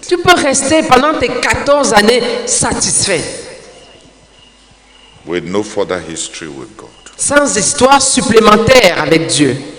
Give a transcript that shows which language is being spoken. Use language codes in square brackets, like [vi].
[fr] tu peux rester pendant tes 14 années satisfait, [en] With no further history with God. [fr] sans histoire supplémentaire avec Dieu.